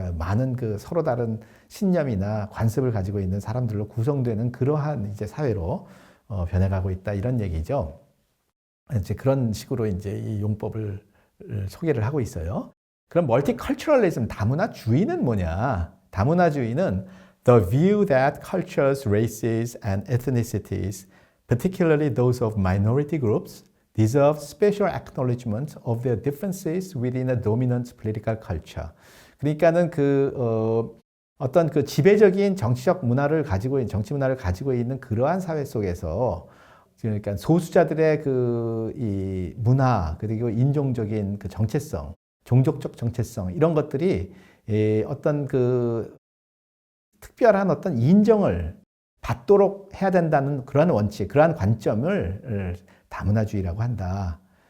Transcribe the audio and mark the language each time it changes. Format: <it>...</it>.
<ko>많은 그 서로 다른 신념이나 관습을 가지고 있는 사람들로 구성되는 그러한 이제 사회로 변해가고 있다. 이런 얘기죠. 이제 그런 식으로 이제 이 용법을 소개를 하고 있어요. 그럼 멀티컬처럴리즘 다문화주의는 뭐냐? 다문화주의는</ko> <en>the view that cultures, races, and ethnicities, particularly those of minority groups, deserve special acknowledgement of their differences within a dominant political culture.</en> <ko>그러니까는 어떤 그 지배적인 정치적 문화를 가지고 있는 정치 문화를 가지고 있는 그러한 사회 속에서 그러니까 소수자들의 이 문화 그리고 인종적인 그 정체성, 종족적 정체성 이런 것들이 어떤 그 특별한 어떤 인정을 받도록 해야 된다는 그러한 원칙, 그러한 관점을 다문화주의라고 한다.</ko>